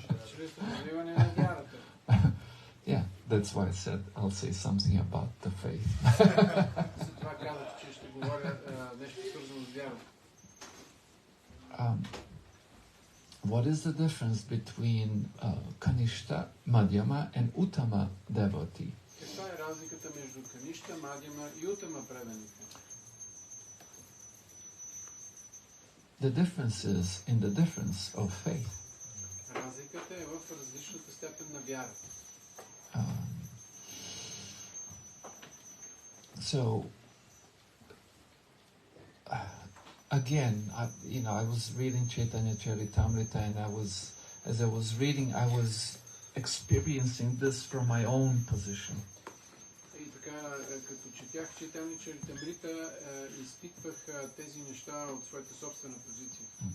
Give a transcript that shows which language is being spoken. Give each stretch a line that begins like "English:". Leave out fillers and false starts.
Bulgarian: Чрез развиване на вярата.
English: Yeah, that's why I said I'll say something about the faith.
Bulgarian: Затова казах, че ще говоря нещо свързано с вярата.
English: What is the difference between Kanishta, Madhyama and Uttama devotee?
Bulgarian: Каква е разликата между Каништа, Мадьяма и Утама преданите?
English: The difference is in the difference of faith.
Bulgarian: Разликата е в различната степен на вяра.
English: So, again, I was reading Chaitanya Charitamrita, and as I was reading, I was experiencing this from my own position.
Bulgarian: И така, като четях Чайтanya Charitamrita, изпитвах тези неща от своята собствена позиция.